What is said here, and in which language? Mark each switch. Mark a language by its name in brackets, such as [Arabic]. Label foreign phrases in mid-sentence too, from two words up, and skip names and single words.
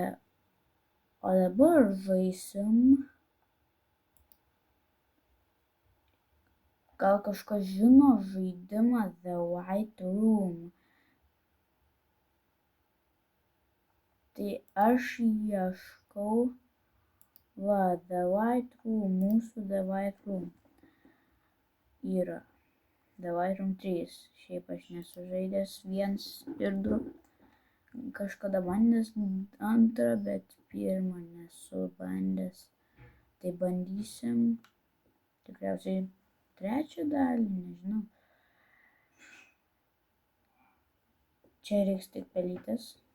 [Lithuanian] O dabar žaisim. Gal kažkas žino žaidimą The White Room. Tai aš ieškau. The White Room, mūsų The White Room. Yra. The White Room 3. Šiaip aš nesu žaidęs 1 ir 2. Kažkada bandęs 2, bet 1 nesu bandęs. Tai bandysim. Tikriausiai 3 dalį, nežinau. Čia reiks tik pelytės.